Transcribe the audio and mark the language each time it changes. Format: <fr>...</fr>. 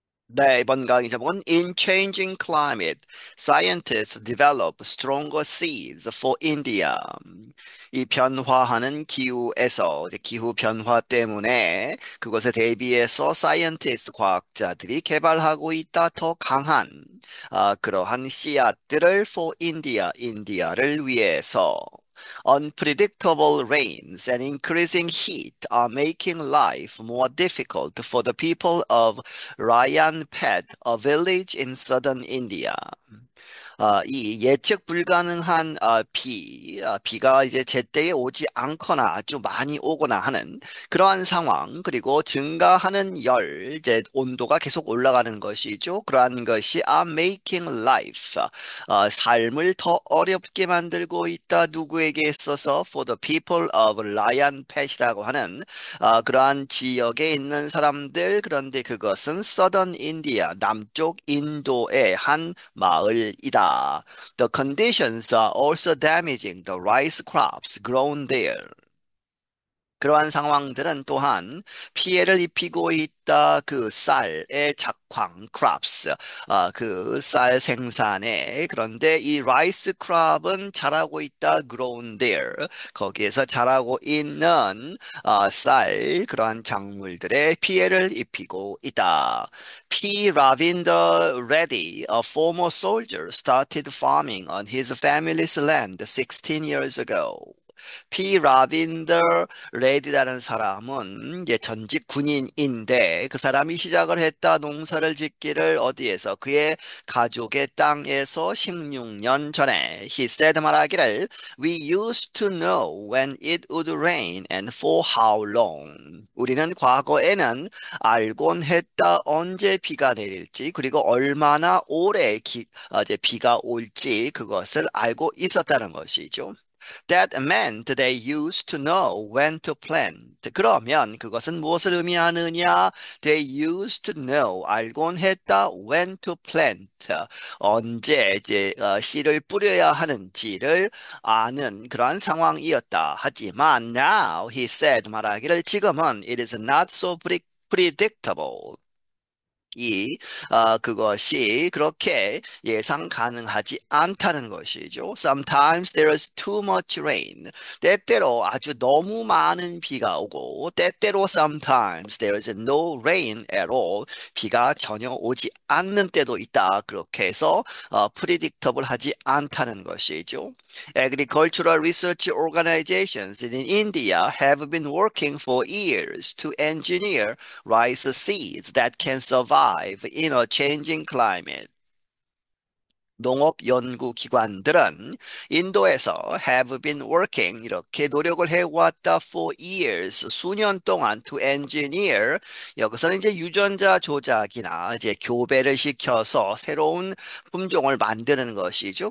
<ko>네, 이번 강의 제목은</ko> <en>In Changing Climate, Scientists Develop Stronger Seeds for India.</en> <ko>이 변화하는 기후에서 이제 기후 변화 때문에 그것에 대비해서 사이언티스트 과학자들이 개발하고 있다 더 강한 그러한 씨앗들을</ko> <en>for India,</en> <ko>인디아를 위해서.</ko> <en>Unpredictable rains and increasing heat are making life more difficult for the people of Rayanpet, a village in southern India.</en> <ko>이 예측 불가능한 비가 이제 제때에 오지 않거나 아주 많이 오거나 하는 그러한 상황, 그리고 증가하는 이제 온도가 계속 올라가는 것이죠. 그러한 것이</ko> <en>are making life,</en> <ko>삶을 더 어렵게 만들고 있다. 누구에게 있어서</ko> <en>for the people of Lion Pet이라고</en> <ko>하는 그러한 지역에 있는 사람들, 그런데 그것은</ko> <en>Southern India,</en> <ko>남쪽 인도의 한 마을이다.</ko> <en>The conditions are also damaging the rice crops grown there.</en> <ko>그러한 상황들은 또한 피해를 입히고 있다. 그 쌀의 작황, crops, 그 쌀 생산에. 그런데 이 rice crop은 자라고 있다.</ko> <en>grown there.</en> <ko>거기에서 자라고 있는 쌀, 그러한 작물들의 피해를 입히고 있다.</ko> <en>P. Ravinder Reddy, a former soldier, started farming on his family's land 16 years ago. P.</en> <ko>라빈더 레디라는 사람은 이제 전직 군인인데 그 사람이 시작을 했다 농사를 짓기를 어디에서 그의 가족의 땅에서 16년 전에</ko> <en>he said</en> <ko>말하기를</ko> <en>we used to know when it would rain and for how long.</en> <ko>우리는 과거에는 알곤 했다 언제 비가 내릴지 그리고 얼마나 오래 이제 비가 올지 그것을 알고 있었다는 것이죠.</ko> <en>That meant they used to know when to plant.</en> <ko>그러면 그것은 무엇을 의미하느냐?</ko> <en>They used to know,</en> <ko>알곤 했다,</ko> <en>when to plant.</en> <ko>언제 이제 씨를 뿌려야 하는지를 아는 그러한 상황이었다. 하지만</ko> <en>now, he said,</en> <ko>말하기를 지금은</ko> <en>it is not so predictable.</en> <ko>그것이 그렇게 예상 가능하지 않다는 것이죠.</ko> <en>Sometimes there is too much rain.</en> <ko>때때로 아주 너무 많은 비가 오고, 때때로</ko> <en>sometimes there is no rain at all.</en> <ko>비가 전혀 오지 않는 때도 있다. 그렇게 해서 predictable 하지 않다는 것이죠.</ko> <en>Agricultural research organizations in India have been working for years to engineer rice seeds that can survive in a changing climate.</en> <ko>농업연구기관들은 인도에서</ko> <en>have been working</en> <ko>이렇게 노력을 해왔다</ko> <en>for years</en> <ko>수년 동안</ko> <en>to engineer</en> <ko>여기서는 이제 유전자 조작이나 이제 교배를 시켜서 새로운 품종을 만드는 것이죠.</ko>